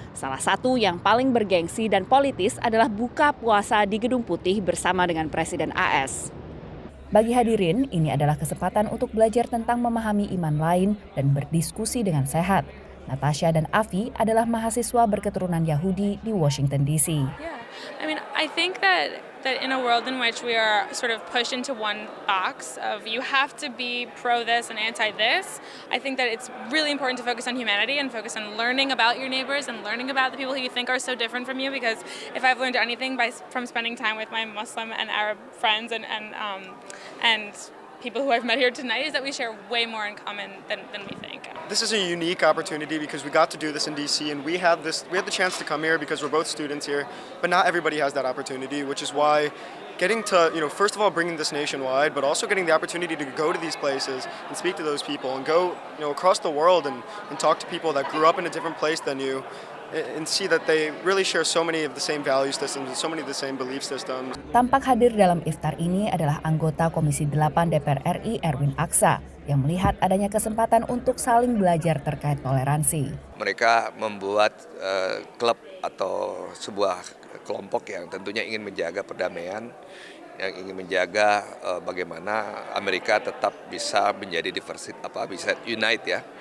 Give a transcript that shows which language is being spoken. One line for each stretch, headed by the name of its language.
Indonesian: Salah satu yang paling bergengsi dan politis adalah buka puasa di Gedung Putih bersama dengan Presiden AS. Bagi hadirin, ini adalah kesempatan untuk belajar tentang memahami iman lain dan berdiskusi dengan sehat. Natasha dan Afi adalah mahasiswa berketurunan Yahudi di Washington DC.
English: Yeah, I think that in a world in which we are sort of pushed into one box of you have to be pro this and anti this, I think that it's really important to focus on humanity and focus on learning about your neighbors and learning about the people who you think are so different from you. Because if I've learned anything from spending time with my Muslim and Arab friends and people who I've met here tonight is that we share way more in common than we think. This is a unique opportunity because we got to do this in DC, and we had the chance to come here because we're both students here, but not everybody has that opportunity, which is why getting to, first of all, bringing this nationwide, but also getting the opportunity to go to these places and speak to those people and go, across the world and talk to people that grew up in a different place than you, and see that they really share so many of the same value systems and so many of the same belief systems.
Indonesian: Tampak hadir dalam iftar ini adalah anggota Komisi 8 DPR RI Erwin Aksa yang melihat adanya kesempatan untuk saling belajar terkait toleransi. Mereka membuat klub atau sebuah kelompok yang tentunya ingin menjaga perdamaian, yang ingin menjaga bagaimana Amerika tetap bisa menjadi bisa unite ya.